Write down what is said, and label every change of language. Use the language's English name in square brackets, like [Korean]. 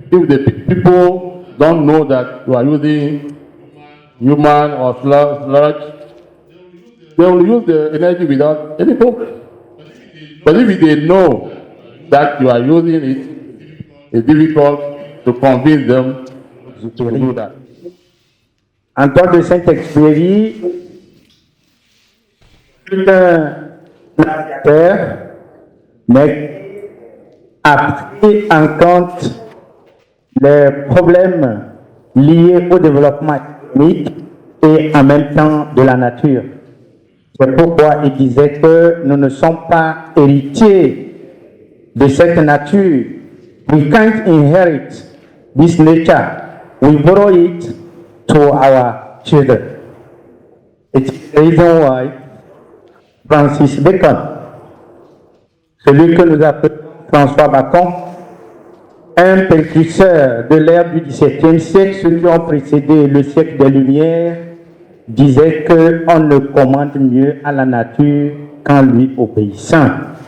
[English] if the people don't know that you are using human or sludge, they will use the energy without any problem. But if they know that you are using it, it's difficult to convince them to do that. [French] Antoine de Saint-Exupéry, fut un navigateur, mais a pris en compte les problèmes liés au développement économique et en même temps de la nature. C'est pourquoi il disait que nous ne sommes pas héritiers de cette nature. [English] We can't inherit this nature. We borrow it to our children. It's the reason why [French] Francis Bacon, celui que nous appelons François Bacon, un précurseur de l'ère du XVIIe siècle, ceux qui ont précédé le siècle des Lumières, disait qu'on ne commande mieux à la nature qu'en lui obéissant.